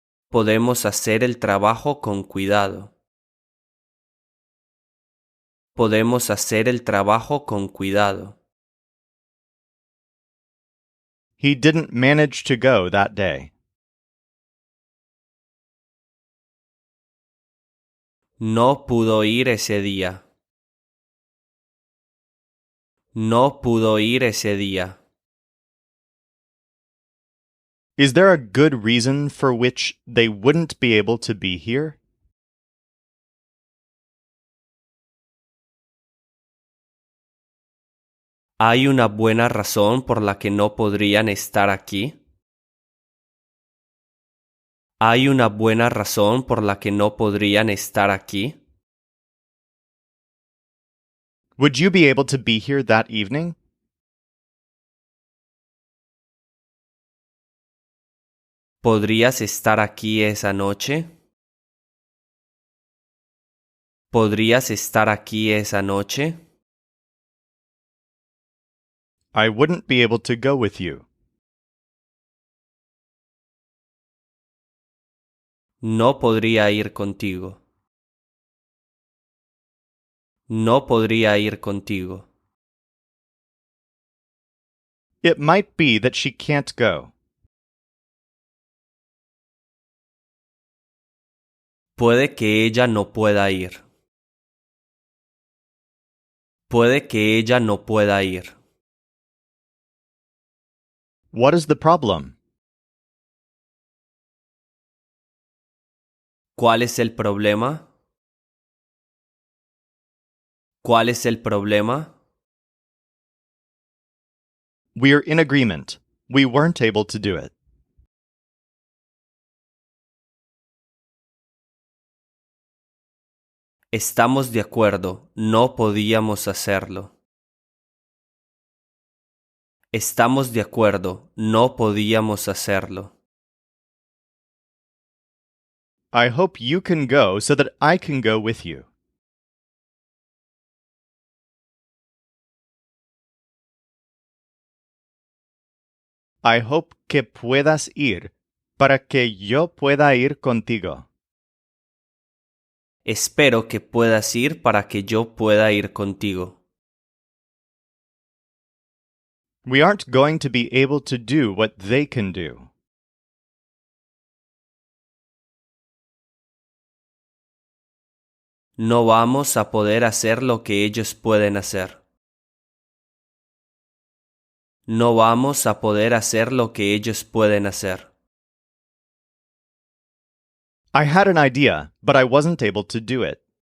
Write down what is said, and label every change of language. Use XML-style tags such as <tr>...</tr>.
<es>Podemos hacer el trabajo con cuidado. Podemos hacer el trabajo con cuidado.</es> <en>He didn't manage to go that day.</en> <es>No pudo ir ese día. No pudo ir ese día.</es> <en>Is there a good reason for which they wouldn't be able to be here?</en> <es>¿Hay una buena razón por la que no podrían estar aquí? ¿Hay una buena razón por la que no podrían estar aquí?</es> <en>Would you be able to be here that evening?</en> <es>¿Podrías estar aquí esa noche? ¿Podrías estar aquí esa noche?</es> <en>I wouldn't be able to go with you.</en> <es>No podría ir contigo. No podría ir contigo.</es> <en>It might be that she can't go.</en> <es>Puede que ella no pueda ir. Puede que ella no pueda ir.</es> <en>What is the problem?</en> <es>¿Cuál es el problema? ¿Cuál es el problema?</es> <en>We're in agreement. We weren't able to do it.</en> <es>Estamos de acuerdo, no podíamos hacerlo. Estamos de acuerdo, no podíamos hacerlo.</es> <en>I hope you can go so that I can go with you. I hope</en> <es>que puedas ir para que yo pueda ir contigo. Espero que puedas ir para que yo pueda ir contigo.</es> <en>We aren't going to be able to do what they can do.</en> <es>No vamos a poder hacer lo que ellos pueden hacer. No vamos a poder hacer lo que ellos pueden hacer.</es> <en>I had an idea, but I wasn't able to do it.</en>